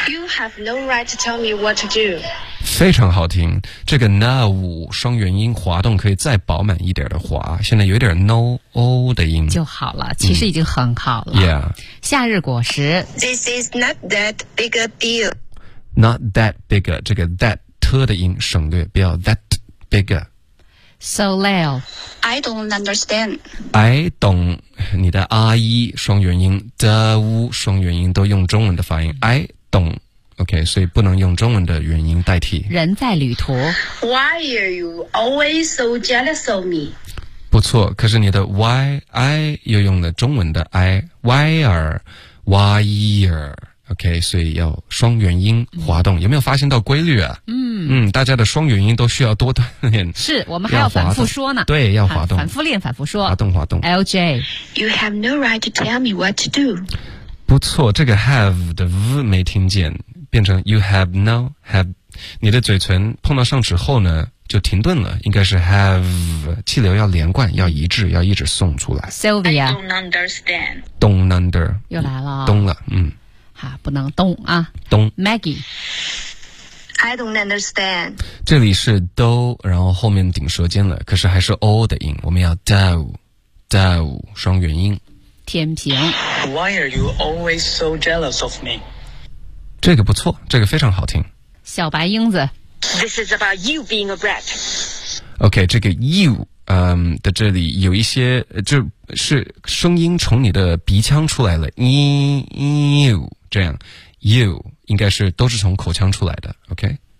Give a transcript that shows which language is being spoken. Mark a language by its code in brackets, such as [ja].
[en] You have no right to tell me what to do。 [zh] 非常好听，这个 now 双元音滑动可以再饱满一点的滑，现在有点 no o 的音就好了，其实已经很好了、嗯、Yeah。夏日果实 [en] This is not that big a deal。 Not that big a [zh] 这个 that特的音省略，不要 that bigger。 Soleil [en] I don't understand。 I don't [zh] 你的 I 双元音 the 双元音都用中文的发音、嗯、I don't OK， 所以不能用中文的元音代替。人在旅途 [en] Why are you always so jealous of me？ [zh] 不错，可是你的 why I 又用了中文的 I [en] why are why are [zh] OK， 所以要双元音滑动、嗯、有没有发现到规律啊？嗯嗯，大家的双元音都需要多锻炼，是我们还要反复说呢，对，要滑动，反复练，反复说，滑动滑动。 LJ [en] You have no right to tell me what to do。 [zh] 不错，这个 have 的 v 没听见，变成 [en] you have no have， [zh] 你的嘴唇碰到上齿后呢就停顿了，应该是 have， 气流要连贯，要一致，要一直送出来。 Sylvia [en] I don't understand。 Don't under [zh] 又来了、哦、懂了，嗯啊、不能动啊，动。 Maggie [en] I don't understand。 [zh] 这里是 do 然后后面顶舌尖了，可是还是 o 的音，我们要 do do 双元音。天平 Why are you always so jealous of me？这个不错，这个非常好听。小白英子 [en] This is about you being a brat. [zh] OK, 这个 you 的这里有一些就是声音从你的鼻腔出来了 you 这样 you 应该是都是从口腔出来的 OK。